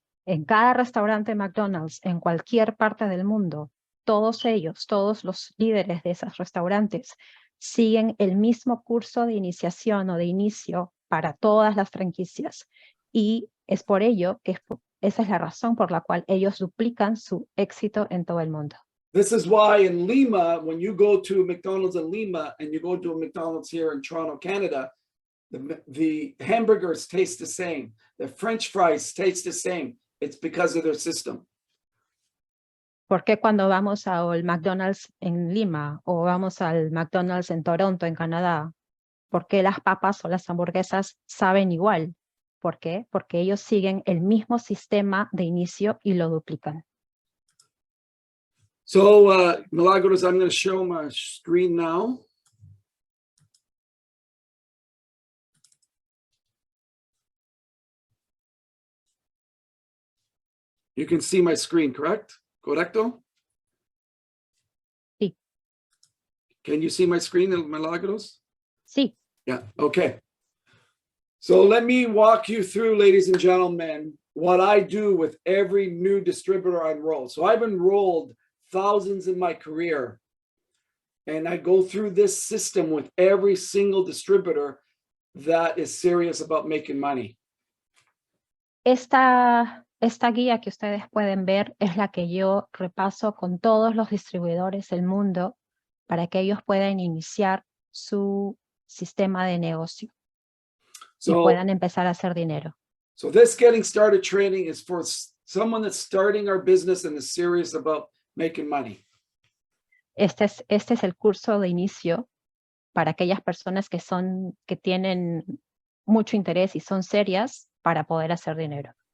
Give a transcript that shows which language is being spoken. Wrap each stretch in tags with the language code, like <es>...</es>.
<es>En cada restaurante McDonald's, en cualquier parte del mundo, todos los líderes de esos restaurantes, siguen el mismo curso de iniciación o de inicio para todas las franquicias. Y es por ello que esa es la razón por la cual ellos duplican su éxito en todo el mundo.</es> <en>This is why in Lima, when you go to McDonald's in Lima and you go to a McDonald's here in Toronto, Canada, the hamburgers taste the same. The French fries taste the same. It's because of their system.</en> <es>¿Por qué cuando vamos al McDonald's en Lima o vamos al McDonald's en Toronto, en Canadá, por qué las papas o las hamburguesas saben igual? ¿Por qué? Porque ellos siguen el mismo sistema de inicio y lo duplican.</es> <en>So, Milagros, I'm going to show my screen now. You can see my screen, correct?</en> <es>Correcto? Sí.</es> <en>Can you see my screen, Milagros?</en> <es>Sí.</es> <en>Yeah, okay. So let me walk you through, ladies and gentlemen, what I do with every new distributor I enroll. So I've enrolled thousands in my career, and I go through this system with every single distributor that is serious about making money.</en> <es>Esta guía que ustedes pueden ver es la que yo repaso con todos los distribuidores del mundo para que ellos puedan iniciar su sistema de negocio y puedan empezar a hacer dinero.</es> <en>So this getting started training is for someone that's starting our business and is serious about making money.</en> <es>Este es el curso de inicio para aquellas personas que tienen mucho interés y son serias para poder hacer dinero.</es>